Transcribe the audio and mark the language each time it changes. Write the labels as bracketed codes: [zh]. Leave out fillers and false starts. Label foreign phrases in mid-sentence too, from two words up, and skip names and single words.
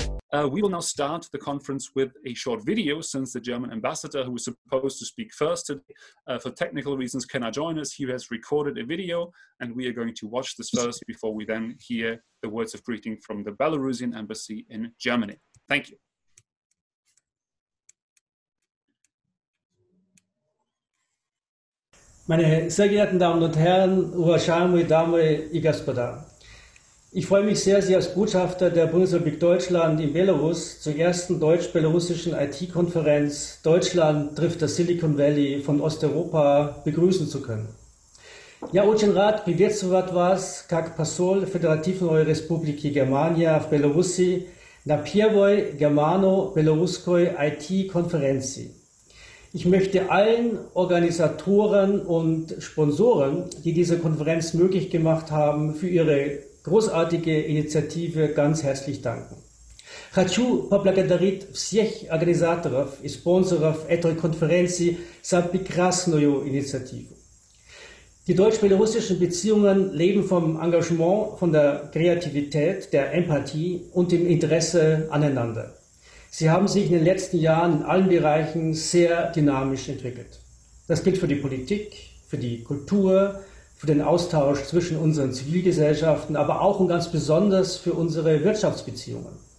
[en] We will now start the conference with a short video, since the German ambassador, who was supposed to speak first today, for technical reasons cannot join us. He has recorded a video, and we are going to watch this first before we then hear the words of greeting from the Belarusian embassy in Germany. Thank you. [de] Meine sehr geehrten Damen und Herren, [ru] уважаемые дамы и господа. [de] Ich freue mich sehr, Sie als Botschafter der Bundesrepublik Deutschland in Belarus zur ersten deutsch-belarussischen IT-Konferenz Deutschland trifft das Silicon Valley von Osteuropa begrüßen zu können. [ru] Я очень рад приветствовать вас как посол Федеративной Республики Германия в Беларуси на первой германо-белорусской IT-Konferenz. [de] Ich möchte allen Organisatoren und Sponsoren, die diese Konferenz möglich gemacht haben, für ihre großartige Инициативе ganz herzlich danken. [ru] Хочу поблагодарить всех организаторов и спонсоров этой конференции за прекрасную инициативу. [de] Die deutsch-belarussischen Beziehungen leben vom Engagement, von der Kreativität, der Empathie und dem Interesse aneinander. Sie haben sich in den letzten Jahren in allen Bereichen sehr dynamisch entwickelt. Das gilt für die Politik, für die Kultur, für den Austausch zwischen unseren Zivilgesellschaften, aber auch und ganz besonders für unsere Wirtschaftsbeziehungen.